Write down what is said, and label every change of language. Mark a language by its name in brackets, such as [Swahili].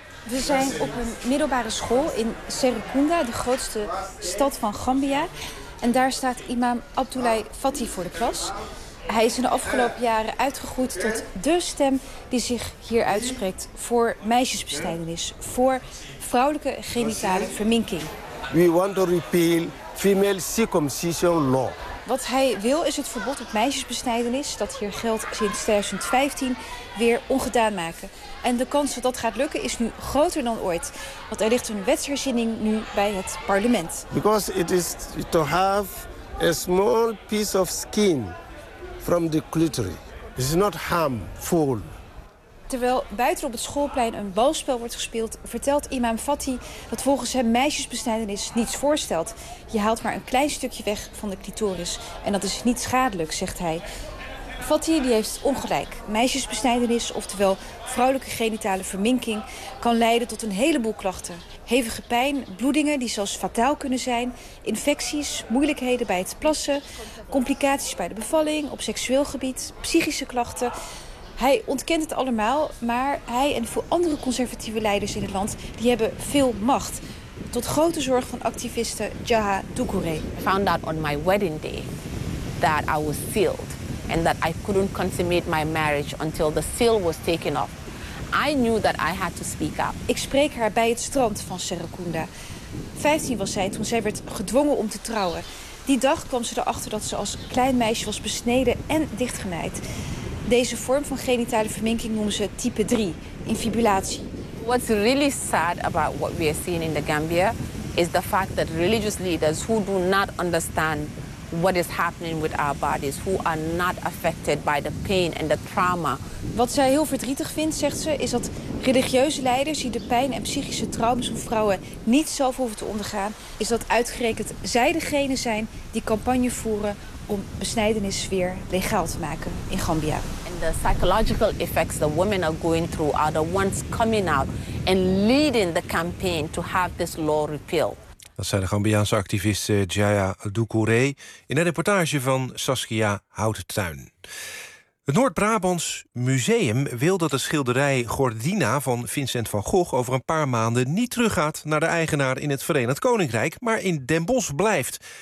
[Dutch] We zijn op een middelbare school in Serekunda, de grootste stad van Gambia. En daar staat imam Abdoulaye Fatty voor de klas. Hij is in de afgelopen jaren uitgegroeid tot dé stem die zich hier uitspreekt voor meisjesbesnijdenis, voor vrouwelijke genitale verminking. [English] We want to repeal female circumcision law. [Dutch] Wat hij wil is het verbod op meisjesbesnijdenis, dat hier geldt sinds 2015, weer ongedaan maken. En de kans dat dat gaat lukken is nu groter dan ooit. Want er ligt een wetsherziening nu bij het parlement. [English] Because it is to have a small piece of skin from the clitoris. It's not harmful. [Dutch] Terwijl buiten op het schoolplein een balspel wordt gespeeld, vertelt imam Fatty dat volgens hem meisjesbesnijdenis niets voorstelt. Je haalt maar een klein stukje weg van de clitoris en dat is niet schadelijk, zegt hij. Fatty die heeft ongelijk. Meisjesbesnijdenis, oftewel vrouwelijke genitale verminking, kan leiden tot een heleboel klachten. Hevige pijn, bloedingen die zelfs fataal kunnen zijn, infecties, moeilijkheden bij het plassen, complicaties bij de bevalling, op seksueel gebied, psychische klachten. Hij ontkent het allemaal, maar hij en veel andere conservatieve leiders in het land die hebben veel macht. Tot grote zorg van activiste Jaha Dukure. [English] I found out on my wedding day that I was sealed and that I couldn't consummate my marriage until the seal was taken off. I knew that I had to speak up. [Dutch] Ik spreek haar bij het strand van Serekunda. 15 was zij toen zij werd gedwongen om te trouwen. Die dag kwam ze erachter dat ze als klein meisje was besneden en dichtgenaaid. Deze vorm van genitale verminking noemen ze type 3, infibulatie. [English] What's really sad about what we are seeing in the Gambia is the fact that religious leaders who do not understand what is happening with our bodies, who are not affected by the pain and the trauma. [Dutch] Wat zij heel verdrietig vindt, zegt ze, is dat religieuze leiders die de pijn en psychische trauma's van vrouwen niet zelf hoeven te ondergaan, is dat uitgerekend zij degene zijn die campagne voeren om besnijdenis weer legaal te maken in Gambia. [English] And the psychological effects the women are going through are the ones coming out and leading the campaign to have this law repealed. [Dutch] Dat zei de Gambiaanse activist Jaya Dukure in een reportage van Saskia Houtuin. Het Noord-Brabants Museum wil dat de schilderij Gordina van Vincent van Gogh over een paar maanden niet teruggaat naar de eigenaar in het Verenigd Koninkrijk, maar in Den Bosch blijft.